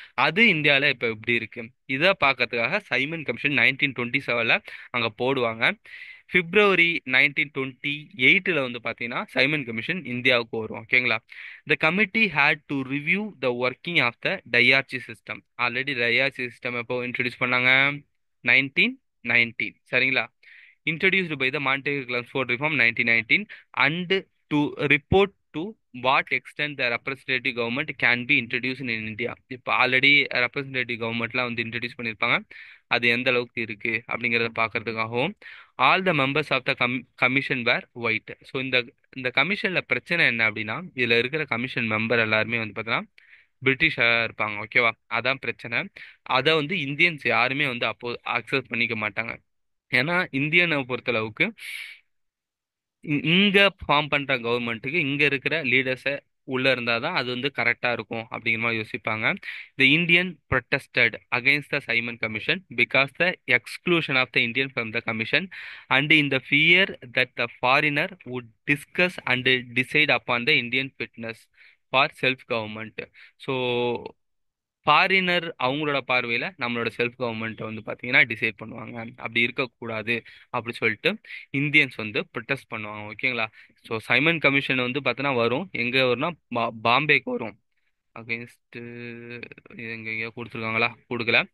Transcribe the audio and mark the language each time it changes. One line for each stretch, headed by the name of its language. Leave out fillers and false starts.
Tamil: அது இந்தியாவில் இப்போ எப்படி இருக்கு இதை பார்க்கறதுக்காக சைமன் கமிஷன் 1927ல் அங்கே போடுவாங்க. பிப்ரவரி 1928ல் வந்து பார்த்தீங்கன்னா சைமன் கமிஷன் இந்தியாவுக்கு வரும். ஓகேங்களா?
English: The committee had to review the working of the dyarchy system.
Tamil: Already டையார்ச்சி system எப்போ இன்ட்ரடியூஸ் பண்ணாங்க? 1919. சரிங்களா?
English: introduced by the Montague Chelmsford Reform 1919 and to report to what extent the representative government can be introduced in India.
Tamil: இப்போ already representative கவர்மெண்ட்லாம் வந்து introduce பண்ணியிருப்பாங்க, அது எந்த அளவுக்கு இருக்கு அப்படிங்கிறத பார்க்கறதுக்காகவும்
English: All the members of the commission were white.
Tamil: So இந்த இந்த கமிஷனில் பிரச்சனை என்ன அப்படின்னா இதில் இருக்கிற கமிஷன் மெம்பர் எல்லாருமே வந்து பார்த்தீங்கன்னா பிரிட்டிஷா இருப்பாங்க. ஓகேவா? அதான் பிரச்சனை. அதை வந்து இந்தியன்ஸ் யாருமே வந்து அப்போ அக்செப்ட் பண்ணிக்க மாட்டாங்க. ஏன்னா இந்தியனை பொறுத்தளவுக்கு இங்க ஃபார்ம் பண்ற கவர்மெண்ட்டுக்கு இங்க இருக்கிற லீடர்ஸை உள்ள இருந்தாதான் அது வந்து கரெக்டா இருக்கும் அப்படிங்கிற மாதிரி யோசிப்பாங்க.
English: The Indian protested against the Simon Commission because the exclusion of the Indian from the commission and in the fear that the foreigner would discuss and decide upon the Indian fitness for self government.
Tamil: So foreigner அவங்களோட பார்வையில நம்மளோட self கவர்மெண்ட்டை வந்து பார்த்தீங்கன்னா decide பண்ணுவாங்க. அப்படி இருக்கக்கூடாது அப்படி சொல்லிட்டு இந்தியன்ஸ் வந்து ப்ரொட்டஸ்ட் பண்ணுவாங்க. ஓகேங்களா? ஸோ சைமன் கமிஷன் வந்து பார்த்தீங்கன்னா வரும் எங்கே வரும்னா பாம்பேக்கு வரும். அகேன்ஸ்ட் எங்கெங்கேயோ கொடுத்துருக்காங்களா? கொடுக்கல.